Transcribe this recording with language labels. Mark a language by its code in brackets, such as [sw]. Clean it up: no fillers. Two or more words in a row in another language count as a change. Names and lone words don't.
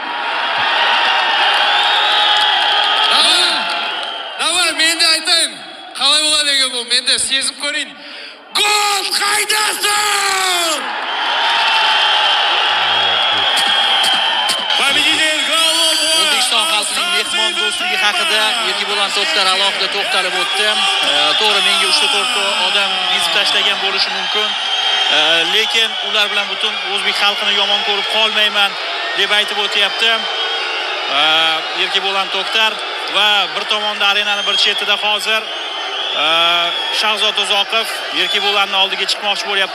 [kk] Давай, мен де айтайын. Қалай болады деген бұл, мен де сезіп көрейін. Гол қайдасың? [uz] do'stligi haqida Erkibo'lan To'xtar alohida to'xtalib o'tdi. To'g'ri, menga 3-4 odam yezib tashlagan bo'lishi mumkin. Lekin ular bilan butun o'zbek xalqini yomon ko'rib qolmayman deb aytib o'tyapti. Erkibo'lan To'xtar va bir tomonda arenaning bir chetida hozir Shahzod Uzoqov Erkibo'lanning oldiga chiqmoqchi bo'lyapti.